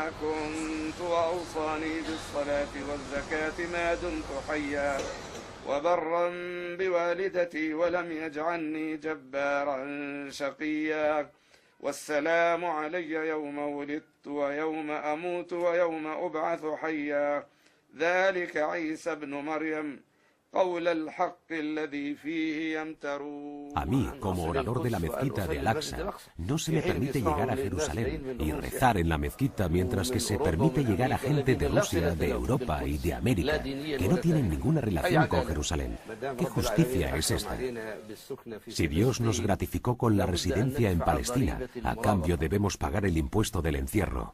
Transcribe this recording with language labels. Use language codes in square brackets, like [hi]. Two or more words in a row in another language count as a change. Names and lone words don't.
[ar] كنت وأوصاني بالصلاة والزكاة ما دمت حيا وبرا بوالدتي ولم يجعلني جبارا شقيا والسلام علي يوم ولدت ويوم أموت ويوم أبعث حيا ذلك عيسى ابن مريم قول الحق الذي فيه يمترون. [es] A mí, como orador de la mezquita de Al-Aqsa, no se me permite llegar a Jerusalén y rezar en la mezquita, mientras que se permite llegar a gente de Rusia, de Europa y de América que no tienen ninguna relación con Jerusalén. ¿Qué justicia es esta? Si Dios nos gratificó con la residencia en Palestina, a cambio debemos pagar el impuesto del encierro.